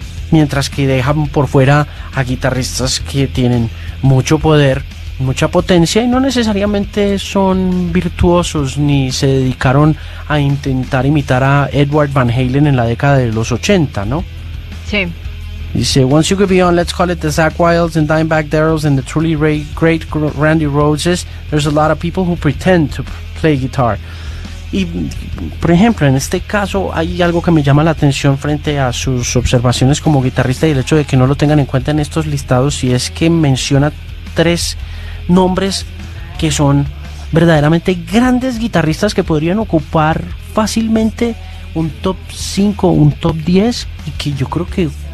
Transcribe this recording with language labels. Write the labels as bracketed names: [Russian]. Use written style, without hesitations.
[Spanish] Mientras que dejan por fuera a guitarristas que tienen mucho poder, mucha potencia, y no necesariamente son virtuosos ni se dedicaron a intentar imitar a Edward Van Halen en la década de los 80, ¿no? Sí. Dice, [English] once you could be on, let's call it the Zakk Wylde and Dimebag Darrells and the truly great Randy Rhoads, there's a lot of people who pretend to play guitar. [Spanish] Y, por ejemplo, en este caso hay algo que me llama la atención frente a sus observaciones como guitarrista y el hecho de que no lo tengan en cuenta en estos listados, y es que menciona tres nombres que son verdaderamente grandes guitarristas que podrían ocupar fácilmente un top 5, un top 10, y que yo creo que